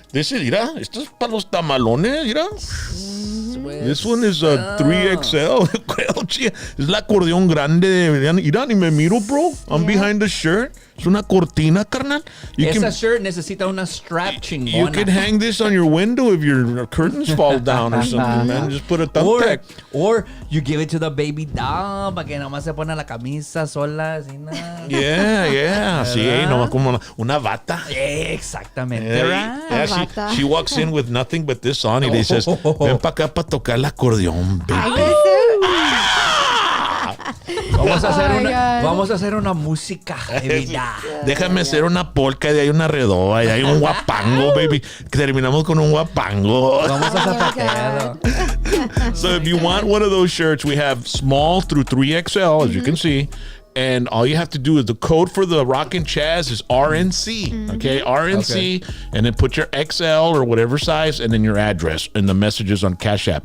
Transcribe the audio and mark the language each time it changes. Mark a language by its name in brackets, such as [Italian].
[English] This is, [Spanish] esto es para los tamalones, [English] This one is a 3XL. chica. [Spanish] Es la acordeón grande. Mira, ni me miro, bro. [English] I'm behind the shirt. [Spanish] Es una cortina, carnal. Esa shirt necesita una strap chingona. [English] You could hang this on your window if your curtains fall down or something, man. Just put a thumbtack. Or you give it to the baby doll [Spanish] para que nomás se pone la camisa sola, así nada. Yeah. Sí, nomás como una bata. Exactamente. [English] Yeah, she walks in with nothing but this on [Spanish] y le dices, ven para acá para tocar el acordeón, baby. Vamos a hacer una música de vida. Déjame hacer una polka y hay una redoa y hay un guapango, baby. Terminamos con un guapango. Vamos a zapatear. [English] So if you want one of those shirts, we have small through 3XL, as you can see. And all you have to do is the code for the Rockin' Chaz is RNC. Okay, RNC. Okay. And then put your XL or whatever size and then your address and the messages on Cash App.